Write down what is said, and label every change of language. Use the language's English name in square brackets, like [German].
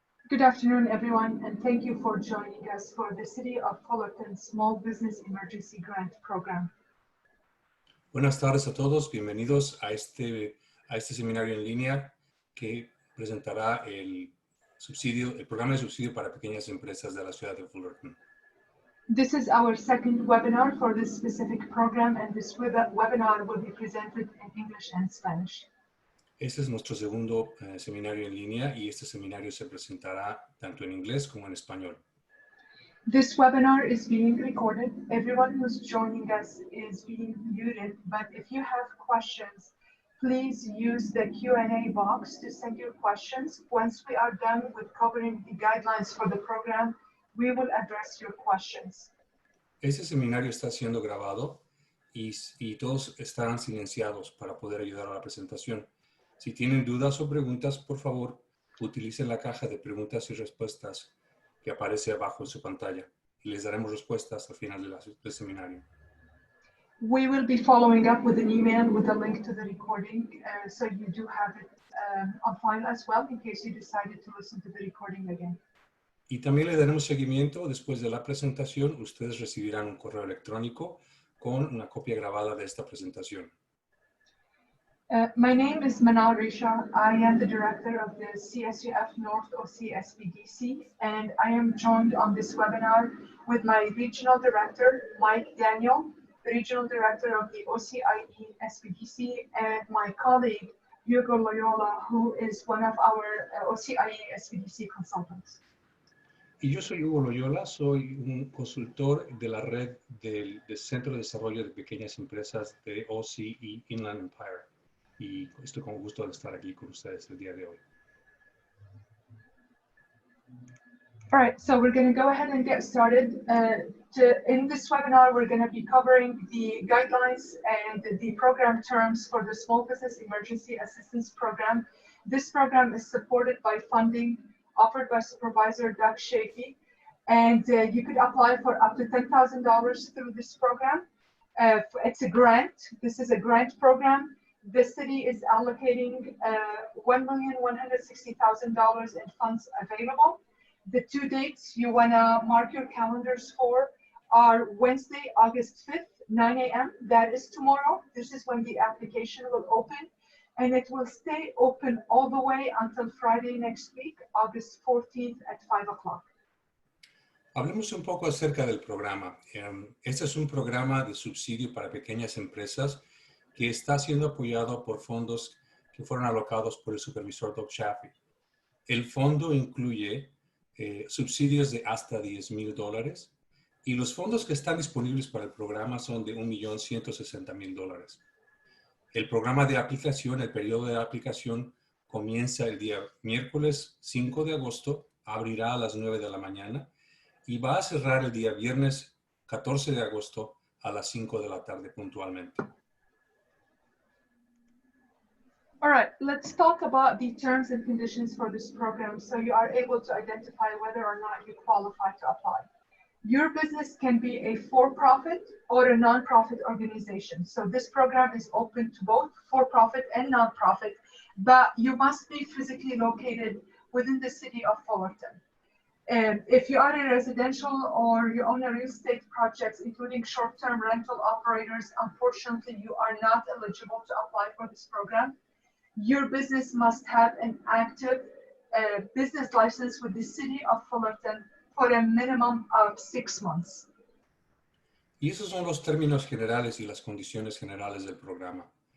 [English] Good afternoon, everyone, and thank you for joining us for the City of Fullerton Small Business Emergency Grant Program. [Spanish] Buenas tardes a todos, bienvenidos a este seminario en línea que presentará el programa de subsidio para pequeñas empresas de la ciudad de Fullerton. [English] This is our second webinar for this specific program, and this webinar will be presented in English and Spanish. [Spanish] Este es nuestro segundo seminario en línea y este seminario se presentará tanto en inglés como en español. [English] This webinar is being recorded. Everyone who's joining us is being muted, but if you have questions, please use the Q&A box to send your questions. Once we are done with covering the guidelines for the program, we will address your questions. [Spanish] Este seminario está siendo grabado y todos estarán silenciados para poder ayudar a la presentación. Si tienen dudas o preguntas, por favor, utilicen la caja de preguntas y respuestas que aparece abajo en su pantalla y les daremos respuestas al final del seminario. [English] We will be following up with an email with a link to the recording, so you do have it on file as well in case you decided to listen to the recording again. [Spanish] Y también le daremos seguimiento después de la presentación. Ustedes recibirán un correo electrónico con una copia grabada de esta presentación. [English] My name is Manal Risha. I am the director of the CSUF North OC SBDC, and I am joined on this webinar with my regional director, Mike Daniel, the regional director of the OCIE SBDC, and my colleague, Hugo Loyola, who is one of our OCIE SBDC consultants. [Spanish] Y yo soy Hugo Loyola, soy un consultor de la red del Centro de Desarrollo de Pequeñas Empresas de OCIE Inland Empire. Y estoy con gusto de estar aquí con ustedes el día de hoy. [English] All right, so we're going to go ahead and get started. In this webinar, we're going to be covering the guidelines and the program terms for the Small Business Emergency Assistance Program. This program is supported by funding offered by Supervisor Doug Shakey, and you could apply for up to $10,000 through this program. It's a grant. This is a grant program. The city is allocating $1,160,000 in funds available. The two dates you want to mark your calendars for are Wednesday, August 5th, 9 a.m. That is tomorrow. This is when the application will open, and it will stay open all the way until Friday next week, August 14th at 5 o'clock. [Spanish] Hablemos un poco acerca del programa. Este es un programa de subsidio para pequeñas empresas que está siendo apoyado por fondos que fueron alocados por el supervisor Doug Shakey. El fondo incluye subsidios de hasta $10,000 y los fondos que están disponibles para el programa son de $1,160,000. El programa de aplicación, el periodo de aplicación comienza el día miércoles 5 de agosto, abrirá a las 9 de la mañana y va a cerrar el día viernes 14 de agosto a las 5 de la tarde puntualmente. [English] All right, let's talk about the terms and conditions for this program so you are able to identify whether or not you qualify to apply. Your business can be a for-profit or a non-profit organization. So this program is open to both for-profit and non-profit, but you must be physically located within the city of Fullerton. If you are a residential or you own a real estate projects, including short-term rental operators, unfortunately, you are not eligible to apply for this program. Your business must have an active business license with the city of Fullerton for a minimum of 6 months. [Spanish] Y esos son los términos generales y las condiciones generales del programa.